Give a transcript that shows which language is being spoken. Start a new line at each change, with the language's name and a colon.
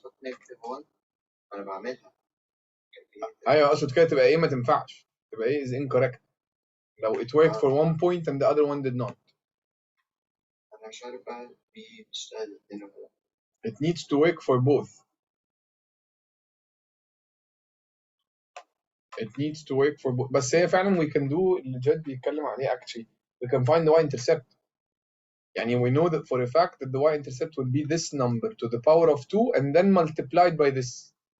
Arabic: لما تحط نيجاتيف 1 انا بعملها ايوه اقصد كده تبقى ايه؟
English: ما تنفعش تبقى ايه is incorrect
Arabic: لو
English: it worked for one point and the other one did not.
Arabic: انا مش عارف بقى بتشتغل الاثنين ولا لا.
English: it needs to work for both. it needs to work for both.
Arabic: بس هي فعلا
English: we can do
Arabic: اللي جد بيتكلم عليه
English: actually. we can find the y-intercept.
Arabic: يعني
English: we know that for a fact that the y-intercept will be this number to the power of 2 and then multiplied by this.